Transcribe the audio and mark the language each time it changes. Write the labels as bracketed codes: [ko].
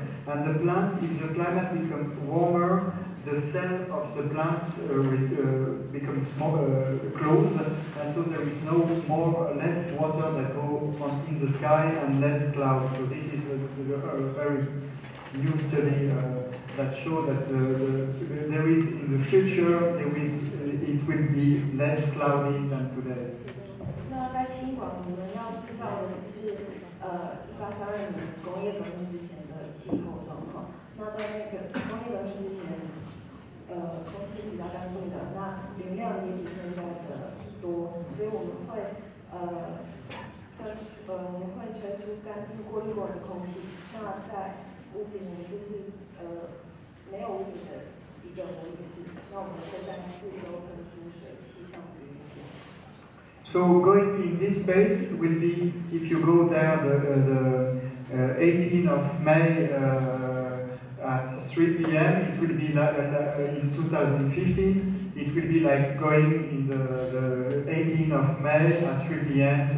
[en] And the plant, if the climate becomes warmer, the cell of the plants becomes closed, and so there is less water that go on in the sky and less cloud. So this is a very new study that shows that there is in the future it will be less cloudy than today. [zh] 那在清管我们要制造的是1832年工业革命之前的气候状况。那在那个工业革命之前，空气比较干净的，那云量也比现在的多，所以我们会吹出干净过滤过的空气。那在屋顶，我们就是没有屋顶的一个模拟室，那我们会在四周喷出水汽，像云一样。 [en] So going in this space will be, if you go there the 18th of May at 3 p.m. it will be like in 2015. It will be like going in the 18th of May at 3 p.m.